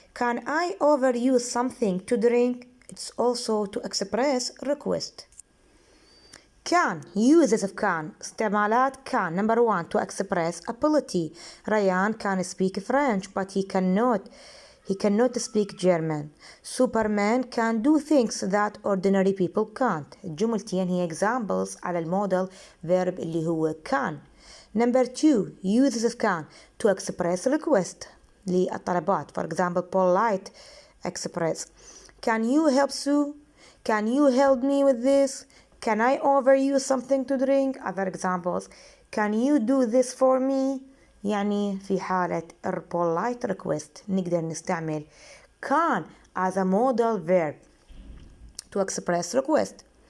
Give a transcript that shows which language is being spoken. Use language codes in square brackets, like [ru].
[en] Can I offer you something to drink? It's also to express request. Can, uses of can, [ar] استعمالات [en] can. Number 1 to express ability. Ryan can speak French but he cannot he cannot speak German. Superman can do things that ordinary people can't. [ar] الجملتين هي examples على المودال verb اللي هو can. [en] Number 2 uses of can to express request [ar] للطلبات. [en] For example, polite express. Can you help Sue? Can you help me with this? Can I offer you something to drink? Other examples. Can you do this for me? [ar] يعني في حالة [en] polite request [ar] نقدر نستعمل [en] can as a modal verb to express request.